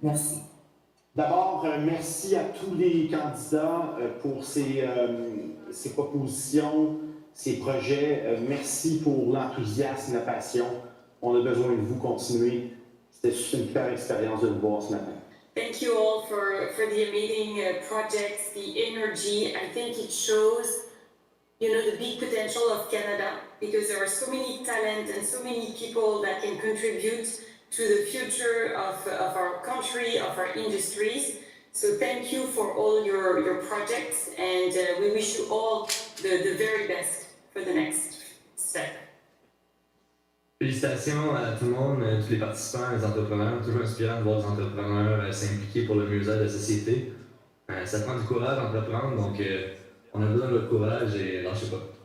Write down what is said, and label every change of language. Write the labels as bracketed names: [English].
[French] Merci. D'abord, merci à tous les candidats pour ces propositions, ces projets. Merci pour l'enthousiasme, la passion. On a besoin de vous continuer. C'était une super expérience de vous voir ce matin. [English] Thank you all for the amazing projects, the energy. I think it shows, the big potential of Canada because there are so many talent and so many people that can contribute to the future of our country, of our industries. So thank you for all your projects, and we wish you all the very best for the next step. [French] Félicitations à tout le monde, tous les participants, les entrepreneurs. Toujours inspirant de voir des entrepreneurs s'impliquer pour le mieux-être de la société. Ça prend du courage d'entreprendre, donc on a besoin de votre courage et lâchez pas.